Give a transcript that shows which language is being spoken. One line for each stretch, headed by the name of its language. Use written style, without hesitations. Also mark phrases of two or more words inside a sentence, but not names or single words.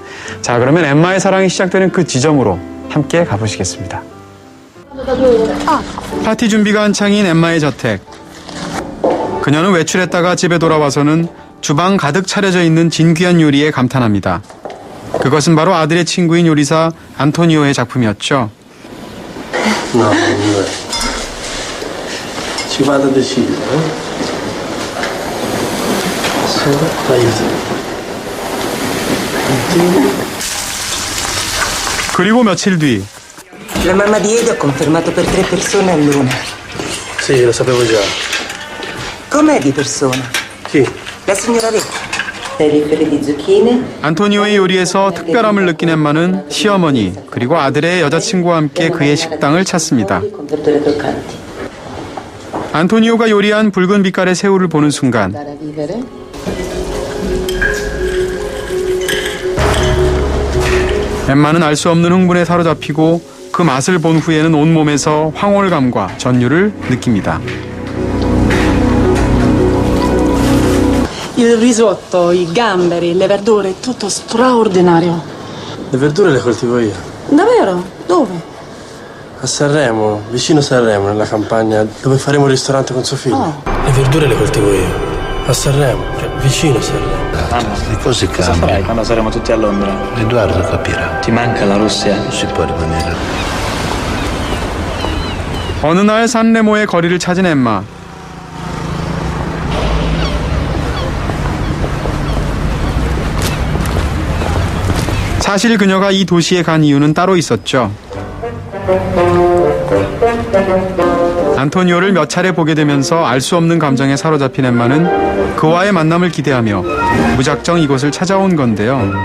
Korean: 자, 그러면 엠마의 사랑이 시작되는 그 지점으로 함께 가보시겠습니다. 파티 준비가 한창인 엠마의 저택. 그녀는 외출했다가 집에 돌아와서는 주방 가득 차려져 있는 진귀한 요리에 감탄합니다. 그것은 바로 아들의 친구인 요리사 안토니오의 작품이었죠.
Italian: No, non è. Ci vado a decidere, aiuto.
Korean: 그리고 며칠 뒤
Italian: La mamma di Edo ha confermato per 3 persone a luna. Sì, lo sapevo già. Com'è di persona? Chi? La signora Vecchi. Per i fiori di zucchine.
Korean: 안토니오의 요리에서 특별함을 느낀 엠마는 시어머니 그리고 아들의 여자친구와 함께 그의 식당을 찾습니다.
Italian: Con verdure croccanti.
Korean: 안토니오가 요리한 붉은 빛깔의 새우를 보는 순간
Italian: Andare a vivere?
Korean: 엠마는 알 수 없는 흥분에 사로잡히고 그 맛을 본 후에는 온몸에서 황홀감과 전율을 느낍니다.
Italian: Il risotto, i gamberi, le verdure, tutto straordinario. Le verdure le coltivo io. Davvero? Dove? A Sanremo, vicino Sanremo, nella campagna dove faremo il ristorante con suo figlio. Oh. Le verdure le coltivo io. A Sanremo, cioè vicino Sanremo. Le cose Cosa cambiano. farai quando saremo tutti a Londra? Edoardo capirà. Ti manca la Russia? Non si può rimanere.
Korean: 어느 날 산레모의 거리를 찾은 엠마. 사실 그녀가 이 도시에 간 이유는 따로 있었죠. 안토니오를 몇 차례 보게 되면서 알 수 없는 감정에 사로잡힌 엠마는 그와의 만남을 기대하며 무작정 이곳을 찾아온 건데요.